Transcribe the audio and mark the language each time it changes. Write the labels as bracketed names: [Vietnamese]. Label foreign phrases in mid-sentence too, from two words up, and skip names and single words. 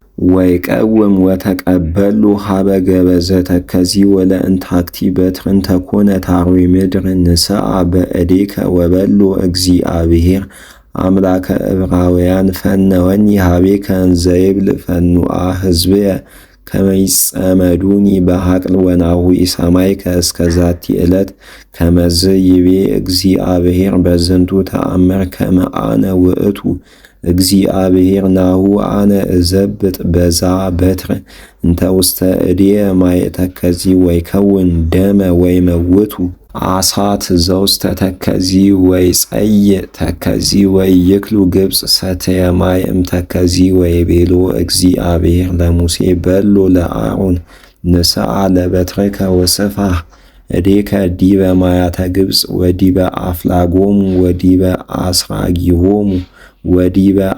[Geez] ወይቀውም ወተቀበሎ ሀበ ገበዘ ተከዚ ወለእንታክቲ በትርን ተኮነት አርዌ ምድር ንስአ በእዴከ ወበሎ እግዚአብሔር አምላከ ዕብራውያን ፈነወኒ ሀቤከ እንዘ ይብል ፈኑአ ሕዝብየ ከመ ይጸመዱኒ በሐቅል ወናሁ ኢሰማይከ እስከ ዛቲ ዕለት ከመዝ ይቤ እግዚአብሔር በዝንቱ ተአምር ከመ አነ ውእቱ እግዚአብሔር ናሁ አነ እዘብጥ በዛ በትር እንተ ውስተ እዴየ ማየ ተከዚ ወይከውን ደመ ወይመውቱ አሳት ዘውስተ ተከዚ ወይጸይእ ተከዚ ወይክሉ ግብፅ ሰተየ ማይ እምተከዚ ወይቤሎ እግዚአብሔር ለሙሴ በሎ ለአሮን ንስአ ለበትርከ ወስፋሕ እዴከ ዲበ ማያተ ግብፅ ወዲበ አፍላጎሙ ወዲበ አስራጊሆሙ ወዲበ